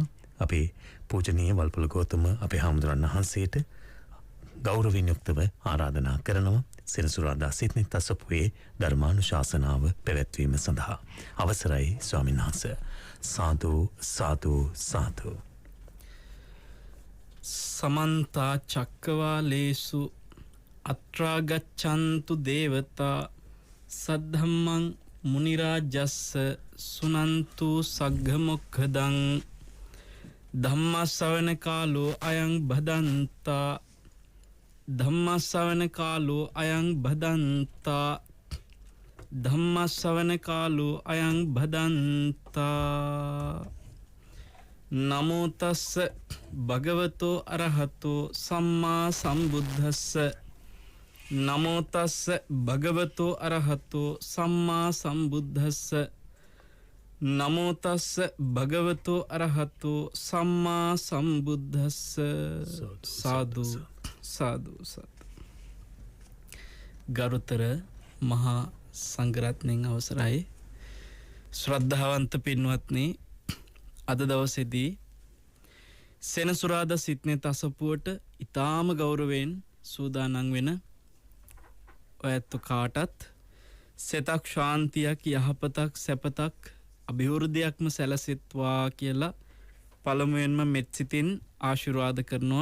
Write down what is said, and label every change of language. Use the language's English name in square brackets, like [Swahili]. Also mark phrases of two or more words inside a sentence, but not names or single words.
[Sinhala] අපේ පූජනීය වල්පොල ගෞතම අපේ හාමුදුරන් වහන්සේට ගෞරවයෙන් යුක්තව ආරාධනා කරනවා සෙනසුරාදා සිත්නේ තසපුවේ ධර්මානුශාසනාව පැවැත්වීම සඳහා. අවසරයි ස්වාමීන් වහන්සේ. සාදු සාදු සාදු. [Pali] समन्ता चक्रवालेषु अत्रागच्छन्तु देवता सद्धम्मं मुनिराजस्स सुनन्तु सग्गमुखदं धम्मश्रवण कालो अयं भदन्ता धम्मश्रवण कालो अयं भदन्ता धम्मश्रवण कालो अयं भदन्ता नमो तस्स भगवतो अरहतो सम्मा संबुद्धस्स नमो तस्स भगवतो अरहतो सम्मा संबुद्धस्स नमो तस्स भगवतो अरहतो सम्मा संबुद्धस्स साधु साधु साधु. [Sinhala] ගරුතර මහා සංඝරත්නයන් අවසරයි ශ්‍රද්ධාවන්ත පින්වත්නි, අද දවසේදී සෙනසුරාදා සිත්නේ තසපුවට ඊටාම ගෞරවයෙන් සූදානම් වෙන ඔයත් කාටත් සෙතක් ශාන්තියක් යහපතක් සැපතක් අභිවෘද්ධියක්ම සැලසෙත්වා කියලා පළමුවෙන්ම මෙත් සිතින් ආශිර්වාද කරනවා.